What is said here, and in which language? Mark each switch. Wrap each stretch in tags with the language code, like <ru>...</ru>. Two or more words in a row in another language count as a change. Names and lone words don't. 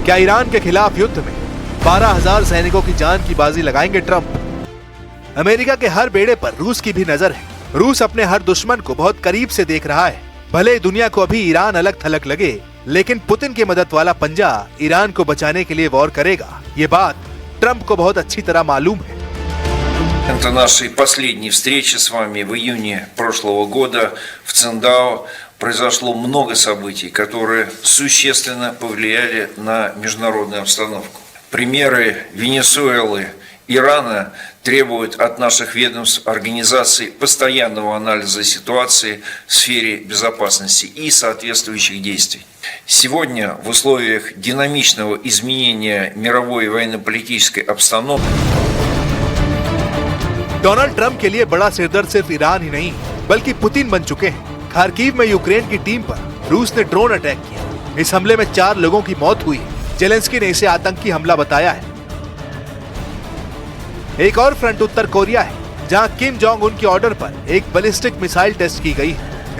<hi>क्या ईरान के खिलाफ युद्ध में 12000 सैनिकों की जान की बाजी लगाएंगे ट्रंप? अमेरिका के हर बेड़े पर रूस की भी नजर है। रूस अपने हर दुश्मन को बहुत करीब से देख रहा है। भले ही दुनिया को अभी ईरान अलग थलग लगे, लेकिन पुतिन की मदद वाला पंजा ईरान को बचाने के लिए वॉर करेगा। ये बात ट्रंप को बहुत अच्छी तरह मालूम है।</hi> <ru>Это нашей последней встречи с вами в июне прошлого года в Циндао произошло много событий, которые существенно повлияли на международную обстановку. Примеры Венесуэлы, Ирана требуют от наших ведомств организации постоянного анализа ситуации в сфере безопасности и соответствующих действий. Сегодня в условиях динамичного изменения мировой военно-политической обстановки</ru> <hi>डोनाल्ड ट्रंप के लिए बड़ा सिरदर्द सिर्फ ईरान ही नहीं बल्कि पुतिन बन चुके हैं। खार्किव में यूक्रेन की टीम पर रूस ने</hi> <en>drone attack</en> <hi>किया। इस हमले में 4 लोगों की मौत हुई। जेलेंस्की ने इसे आतंकी हमला बताया है। एक और फ्रंट उत्तर कोरिया है, जहां किम जोंग उन के ऑर्डर पर एक</hi> <en>ballistic missile test</en> <hi>की गई है।</hi>